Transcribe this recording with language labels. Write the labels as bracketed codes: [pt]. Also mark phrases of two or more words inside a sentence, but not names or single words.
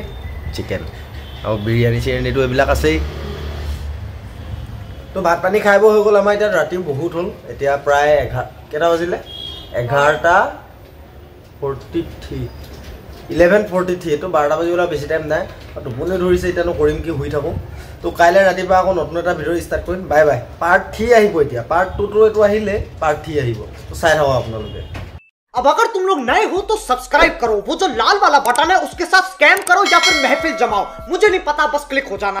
[as] চিকেন আৰু বিৰিয়ানী চিৰিয়ানীটো এইবিলাক আছেই তো ভাত পানী খাই হৈ গ'ল আমাৰ এতিয়া ৰাতি বহুত হ'ল এতিয়া প্ৰায় কেইটা বাজিলে 11:43 11:43 তো 12টা বাজিবলৈ বেছি টাইম নাই টোপনি ধৰিছে এতিয়ানো কৰিম কি শুই থাকোঁ তো কাইলৈ ৰাতিপুৱা আকৌ নতুন এটা ভিডিঅ' ষ্টাৰ্ট কৰিম বাই বাই পাৰ্ট 3 আহিব এতিয়া পাৰ্ট 2 তো এইটো আহিলে পাৰ্ট 3 আহিব তো চাই থাকক আপোনালোকে [hi] अब अगर तुम लोग नए हो तो सब्सक्राइब करो वो जो लाल वाला बटन है उसके साथ स्कैम करो या फिर महफिल जमाओ मुझे नहीं पता बस क्लिक हो जाना